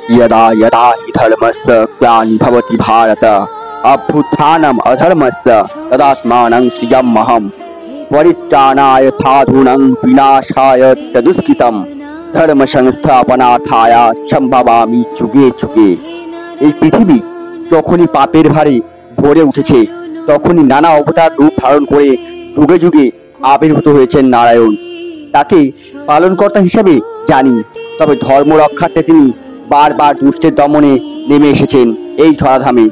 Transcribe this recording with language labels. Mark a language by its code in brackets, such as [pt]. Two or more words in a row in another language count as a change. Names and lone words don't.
[sa] यदा यदा हि धर्मस्य ग्लानिर्भवति भारत अभ्युत्थानम् अधर्मस्य तदात्मानं सृजाम्यहं परित्राणाय साधूनां विनाशाय च दुष्कृतं धर्म संस्थापनार्थाय সম্ভবামি যুগে যুগে। [bn] এই পৃথিবী যখনই পাপের ভারে ভরে উঠেছে তখনই নানা অবতার রূপ ধারণ করে যুগে যুগে আবির্ভূত হয়েছেন নারায়ণ। তাকে পালনকর্তা হিসেবে জানি, তবে ধর্ম রক্ষার্থে তিনি বারবার দুষ্টের দমনে নেমে এসেছেন এই ধরাধামে।